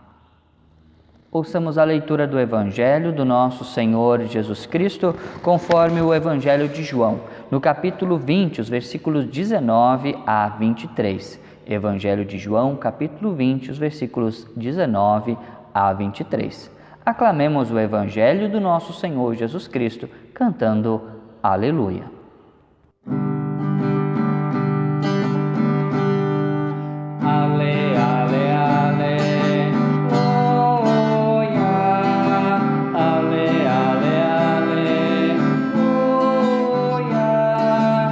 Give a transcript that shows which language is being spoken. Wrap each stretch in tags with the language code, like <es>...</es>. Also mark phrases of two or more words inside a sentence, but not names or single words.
<pt>Ouçamos a leitura do Evangelho do nosso Senhor Jesus Cristo, conforme o Evangelho de João, no capítulo 20, os versículos 19 a 23. Evangelho de João, capítulo 20, os versículos 19 a 23. Aclamemos o Evangelho do nosso Senhor Jesus Cristo, cantando Aleluia. Ale, ale, ale, oh, yeah. Ale, ale, ale, oh, yeah.</pt>